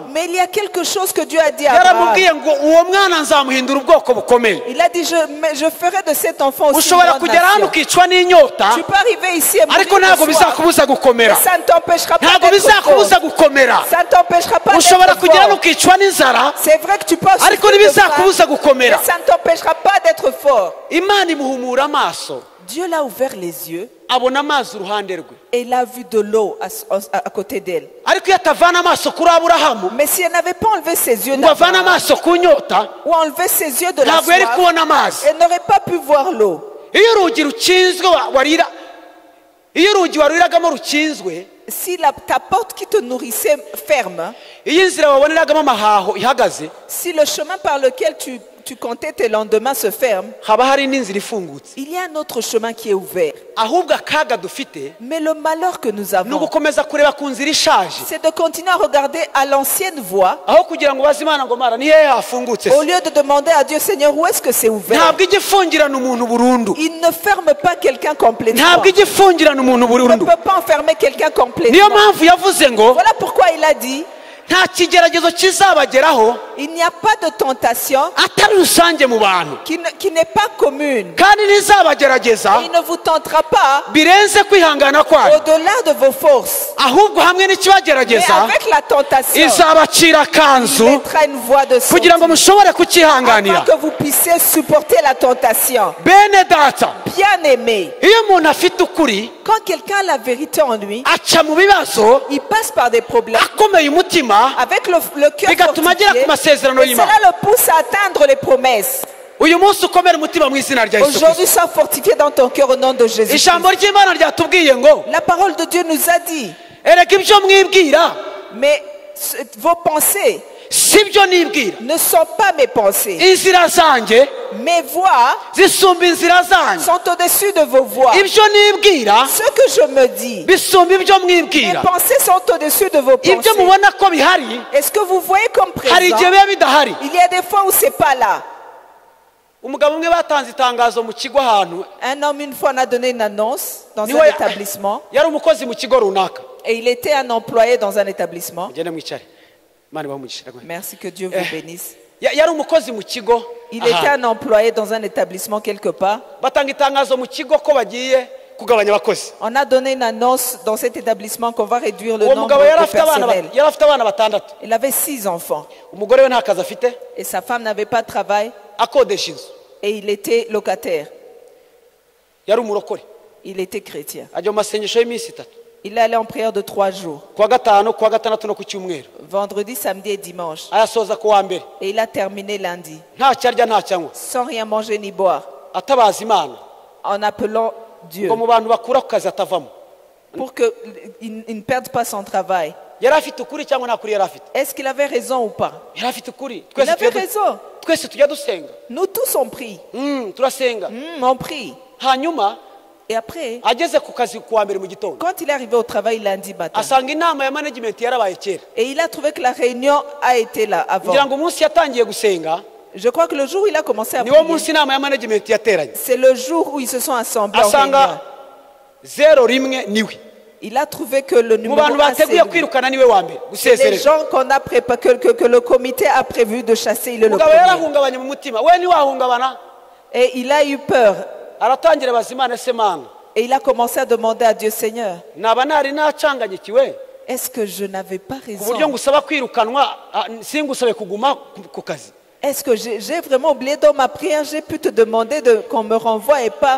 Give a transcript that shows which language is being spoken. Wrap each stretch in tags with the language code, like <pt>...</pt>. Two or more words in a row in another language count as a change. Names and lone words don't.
<fr>mais il y a quelque chose que Dieu a dit à Abraham.</fr> <rw>Yaramubwiye ngo uwo mwana nzamuhindura ubwoko bukomeye.</rw> <fr>Il a dit, je ferai de cet enfant aussi une</fr> <rw>Ushobora</rw> <fr>grande</fr> <rw>kugera hano</rw> <fr>nation.</fr> <rw>ukicwa n'inyota,</rw> <fr>Tu peux arriver ici et mourir</fr> <rw>ariko</rw> <fr>de</fr> <rw>ntabwo</rw> <fr>soif.</fr> <rw>bizakubuza gukomera,</rw> <fr>Ça ne t'empêchera pas</fr> <rw>ntabwo</rw> <fr>d'être fort.</fr> <rw>bizakubuza gukomera.</rw> <fr>Ça ne t'empêchera pas</fr> <rw>Ushobora</rw> <fr>d'être</fr> <rw>kugera hano</rw> <fr>fort.</fr> <rw>ukicwa n'inzara,</rw> <fr>C'est vrai que tu peux</fr> <rw>ariko</rw> <fr>souffrir de</fr> <rw>ntibizakubuza</rw> <fr>faim, mais</fr> <rw>gukomera.</rw> <fr>ça ne t'empêchera pas d'être fort.</fr> <rw>Imana imuhumura amaso,</rw> <fr>Dieu l'a ouvert les yeux</fr> <rw>abona amazi uruhande rwe.</rw> <fr>et il a vu de l'eau à côté d'elle.</fr> <rw>Ariko iyo atavana amaso kuri Aburahamu</rw> <fr>Mais si elle n'avait pas enlevé ses yeux</fr> <rw>ngo avane</rw> <fr>d'Abraham,</fr> <rw>amaso ku nyota,</rw> <fr>ou enlevé ses yeux de la</fr> <rw>ntabwo yari</rw> <fr>soif,</fr> <rw>kubona amazi.</rw> <fr>elle n'aurait pas pu voir l'eau.</fr> <rw>Iyo urugi rukinzwe iyo urugi waruriragamo rukinzwe,</rw> <fr>Si ta porte qui te nourrissait ferme,</fr> <rw>iyo inzira waboneragamo amahaho ihagaze,</rw> <fr>si le chemin par lequel tu comptais tes lendemains se ferme,</fr> <rw>haba hari n'inzira ifungutse.</rw> <fr>il y a un autre chemin qui est ouvert.</fr> <rw>Ahubwo akaga dufite</rw> <fr>Mais le malheur que nous</fr> <rw>ni</rw> <fr>avons,</fr> <rw>ugukomeza kureba ku nzira ishaje,</rw> <fr>c'est de continuer à regarder à l'ancienne voie,</fr> <rw>aho kugira ngo baze Imana ngo Mara ni hehe hafungutse</rw> <fr>au</fr> <rw>se.</rw> <fr>lieu de demander à Dieu, Seigneur, où est-ce que c'est ouvert?</fr> <rw>Ntabwo ijya ifungirana umuntu burundu,</rw> <fr>Il ne ferme pas quelqu'un complètement.</fr> <rw>ntabwo ijya ifungirana umuntu</rw> <fr>Il ne</fr> <rw>burundu.</rw> <fr>peut pas enfermer quelqu'un</fr> <rw>Niyo</rw> <fr>complètement.</fr> <rw>mpamvu yavuze ngo</rw> <fr>Voilà pourquoi il a dit,</fr> <rw>nta kigeragezo kizabageraho</rw> <fr>il n'y a pas de tentation</fr> <rw>atari rusange mu bantu,</rw> <fr>qui n'est pas commune.</fr> <rw>kandi ntizabagerageza</rw> <fr>Il ne vous tentera pas</fr> <rw>birenze kwihangana kwayo,</rw> <fr>au-delà de vos forces.</fr> <rw>ahubwo hamwe</rw> <fr>Mais</fr> <rw>n'ikibagerageza</rw> <fr>avec la tentation,</fr> <rw>izabacira</rw> <fr>il</fr> <rw>akanzu</rw> <fr>mettra une voie de sortie</fr> <rw>kugira ngo mushobore</rw> <fr>afin</fr> <rw>kukihanganira.</rw> <fr>que vous puissiez supporter la tentation.</fr> <rw>Bene data,</rw> <fr>Bien aimé,</fr> <rw>iyo umuntu afite ukuri</rw> <fr>quand quelqu'un a la vérité en lui,</fr> <rw>aca mu bibazo</rw> <fr>il passe par des problèmes</fr> <rw>akomeye umutima, umutima</rw> <fr>avec le cœur</fr> <rw>bigatuma agera</rw> <fr>fortifié,</fr> <rw>ku masezerano</rw> <fr>et</fr> <rw>y'Imana.</rw> <fr>cela le pousse à atteindre les promesses.</fr> <rw>uyu munsi ukomere umutima mu izina rya Yesu</rw> <fr>Aujourd'hui,</fr> <rw>Kristo.</rw> <fr>sois fortifié dans ton cœur au nom de Jésus.</fr> <rw>ijambo ry'Imana ryatubwiye ngo</rw> <fr>La parole de Dieu nous a dit,</fr> <rw>erega ibyo mwibwira</rw> <fr>mais vos pensées</fr> <rw>si byo nibwira,</rw> <fr>ne sont pas mes pensées.</fr> <rw>inzira zanjye</rw> <fr>Mes voix</fr> <rw>zisumba inzira zanjye,</rw> <fr>sont au-dessus de vos voix.</fr> <rw>ibyo nibwira</rw> <fr>Ce que je me dis,</fr> <rw>bisumba ibyo</rw> <fr>mes</fr> <rw>mwibwira.</rw> <fr>pensées sont au-dessus de vos</fr> <rw>ibyo</rw> <fr>pensées.</fr> <rw>mubona ko bihari</rw> <fr>Est-ce que vous voyez comme</fr> <rw>hari</rw> <fr>présent?</fr> <rw>igihe biba bidahari.</rw> <fr>Il y a des fois où c'est pas là.</fr> <rw>umugabo umwe batanze itangazo mu kigo ahantu,</rw> <fr>Un homme, une fois, on a donné une annonce dans</fr> <rw>niwe</rw> <fr>un établissement.</fr> <rw>yari umukozi mu kigo runaka.</rw> <fr>Et il était un employé dans un établissement.</fr> <rw>mugende mwicare, Imana ibahe umugisha.</rw> <fr>Merci, que Dieu vous bénisse.</fr> <rw>yari umukozi mu kigo</rw> <fr>Il était</fr> <rw>ahantu.</rw> <fr>un employé dans un établissement quelque part.</fr> <rw>batanga itangazo mu kigo ko bagiye kugabanya abakozi.</rw> <fr>On a donné une annonce dans cet établissement qu'on va réduire le</fr> <rw>uwo</rw> <fr>nombre</fr> <rw>mugabo yari</rw> <fr>de</fr> <rw>afite abana</rw> <fr>personnel.</fr> <rw>yari afite abana batandatu.</rw> <fr>Il avait 6 enfants.</fr> <rw>umugore we nta kazi afite,</rw> <fr>Et sa femme n'avait pas de travail.</fr> <rw>akodesha inzu.</rw> <fr>Et il était locataire.</fr> <rw>yari umurokore.</rw> <fr>Il était chrétien.</fr> <rw>ajya mu masengesho y'iminsi itatu,</rw> <fr>Il allait en prière de 3 jours.</fr> <rw>kuwa gatanu, kuwa gatandatu no ku cyumweru.</rw> <fr>Vendredi, samedi et dimanche.</fr> <rw>ayasoza ku wa mbere</rw> <fr>Et il a terminé lundi.</fr> <rw>nta cyarya nta cyanywa,</rw> <fr>Sans rien manger ni boire.</fr> <rw>atabaza Imana</rw> <fr>En appelant Dieu.</fr> <rw>ngo mu bantu bakura ku kazi atavamo.</rw> <fr>Pour qu'il ne perde pas son travail.</fr> <rw>yari afite ukuri cyangwa nta kuri yari afite?</rw> <fr>Est-ce qu'il avait raison ou pas?</fr> <rw>yari afite ukuri.</rw> <fr>Il avait raison.</fr> <rw>twese tujya dusenga.</rw> <fr>Nous tous on prie.</fr> <rw>turasenga.</rw> <fr>On prie.</fr> <rw>hanyuma</rw> <fr>Et après,</fr> <rw>ageze ku kazi ku wa mbere mu gitondo,</rw> <fr>quand il est arrivé au travail lundi matin,</fr> <rw>asanga inama ya management yarabaye kera.</rw> <fr>et il a trouvé que la réunion a été là avant.</fr> <rw>kugira ngo umunsi yatangiye gusenga</rw> <fr>Je crois que le jour où il a commencé à</fr> <rw>niwo</rw> <fr>prier,</fr> <rw>munsi inama ya management yateranye.</rw> <fr>c'est le jour où ils se sont assemblés en réunion.</fr> <rw>asanga 01 niwe</rw> <fr>Il a trouvé que le</fr> <rw>mu</rw> <fr>numéro</fr> <rw>bantu</rw> <fr>1,</fr> <rw>bateguye</rw> <fr>c'est lui.</fr> <rw>kwirukana niwe wa mbere</rw> <fr>Les</fr> <rw>gusezerera.</rw> <fr>gens qu'on a préparé, que le comité a prévu de chasser, il est le</fr> <rw>umugabo</rw> <fr>premier.</fr> <rw>yarahungabanye mu mutima, we ntiwahungabana.</rw> <fr>Et il a eu peur.</fr> <rw>aratangira abaza Imana, ese Mana,</rw> <fr>Et il a commencé à demander à Dieu, Seigneur,</fr> <rw>naba nari nacanganyikiwe</rw> <fr>est-ce que je n'avais pas</fr> <rw>ku buryo</rw> <fr>raison?</fr> <rw>ngusaba kwirukanwa, singusabe kuguma ku kazi?</rw> <fr>Est-ce que j'ai vraiment oublié dans ma prière, j'ai pu te demander qu'on me renvoie et pas</fr>